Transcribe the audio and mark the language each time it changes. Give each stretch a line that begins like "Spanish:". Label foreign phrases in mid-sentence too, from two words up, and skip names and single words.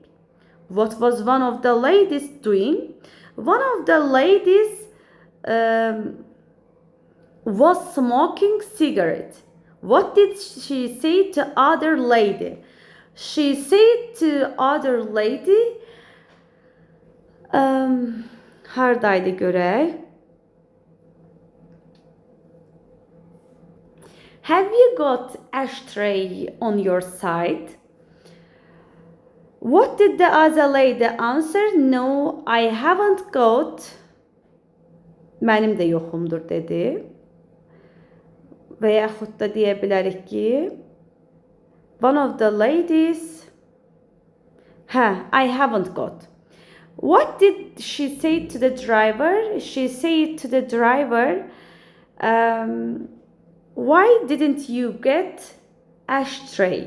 English: What was one of the ladies doing? One of the ladies was smoking cigarette. What did she say to other lady? She said to other lady,
Azerbaijani: hardaydı görək.
English: Have you got ashtray on your side? What did the other lady answer? No, I haven't got.
Azerbaijani: Mənim də yoxumdur dedi. Və yaxud da deyə bilərik ki,
English: one of the ladies, I haven't got. What did she say to the driver? She said to the driver, why didn't you get ashtray?